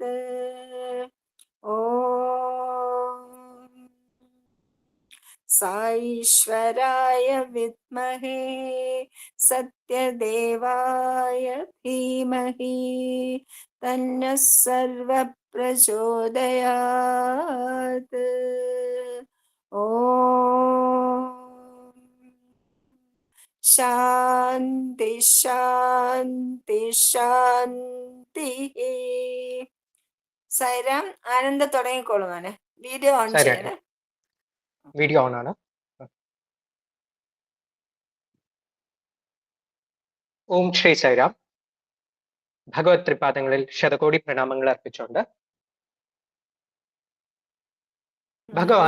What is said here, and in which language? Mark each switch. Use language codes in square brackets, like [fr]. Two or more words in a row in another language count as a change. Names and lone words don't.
[sa] ॐ साईश्वराय विद्महे सत्यदेवाय धीमहि तन्नः सर्वः प्रचोदयात्. ॐ शान्ति शान्ति शान्तिः. [ml] സൈറാം ആനന്ദ തുടങ്ങിക്കോളൂ മോനെ. വീഡിയോ ഓൺ ചെയ്യണേ. വീഡിയോ ഓൺ ആണ്. ഓം ശ്രീ സൈറാം. ഭഗവത് ത്രിപാദങ്ങളിൽ ശതകോടി പ്രണാമങ്ങൾ അർപ്പിച്ചുകൊണ്ട് ഭഗവാൻ